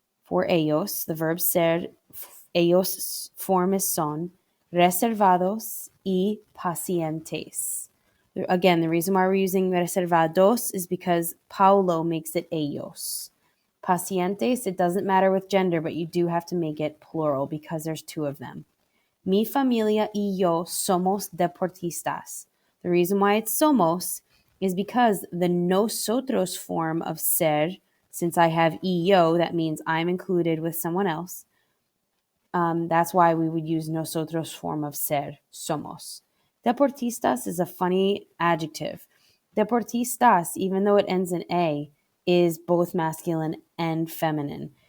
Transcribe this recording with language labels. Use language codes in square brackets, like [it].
[en] For ellos, the verb ser, ellos form is son, [es] reservados y pacientes. [en] Again, the reason why we're using reservados is because Paulo makes it ellos. Pacientes, it doesn't matter with gender, but you do have to make it plural because there's two of them. [es] Mi familia y yo somos deportistas. [en] The reason why it's somos is because the nosotros form of ser, since I have [es] y yo, [en] that means I'm included with someone else. That's why we would use nosotros form of ser, somos. Deportistas is a funny adjective. Deportistas, even though it ends in A, is both masculine and feminine.